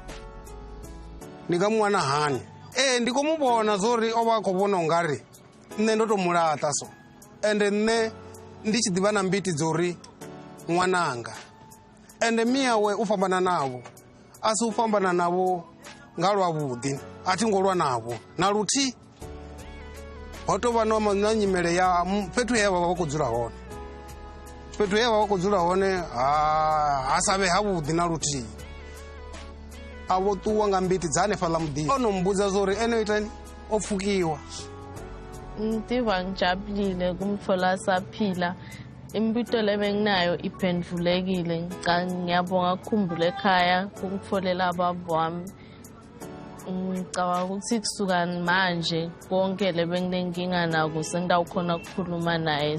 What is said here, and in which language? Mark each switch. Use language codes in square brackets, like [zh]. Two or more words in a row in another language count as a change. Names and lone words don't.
[ve] ndi nga muwana hani ndi khou mu vhona zwori o vha a khou vhona u nga ri nṋe ndo tou mulaṱa so ende nṋe ndi tshi ḓivha na mbiti dzo uri ṅwananga ende miyawe u fhambana navho a si u fhambana navho nga lwavhuḓi a thi ngo lwa navho na luthihi ho tou vha na nyimele ya fhethu he vha vha khou dzula hone fhethu he vha vha khou dzula hone ha sa vhe havhuḓi na luthihi a vho ṱuwa nga mbiti dza hanefhaḽa muḓini o no mbudza zwo uri ene o itani o pfukiwa [ss] ngitiva ngijabulile kumthola asaphila imbuto le benginayo iphendvulekile ngiyabonga ukukhumbula ekhaya kungitfolela ababo wami ngicabanga ukuthi kusuka manje konke le benginenkinga nako sengidawukhona ukukhuluma naye